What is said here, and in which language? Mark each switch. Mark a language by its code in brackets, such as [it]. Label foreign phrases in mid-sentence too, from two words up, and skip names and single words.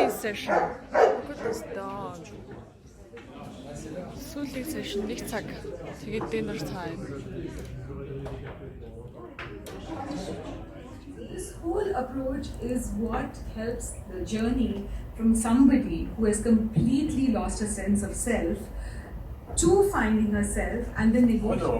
[en] session. Look at this dog. [mn] Сүүлийн session 1 цаг. [en] Тэгээд dinner time. This whole approach is what helps the journey from somebody who has completely lost a sense of self to finding herself and then negotiating.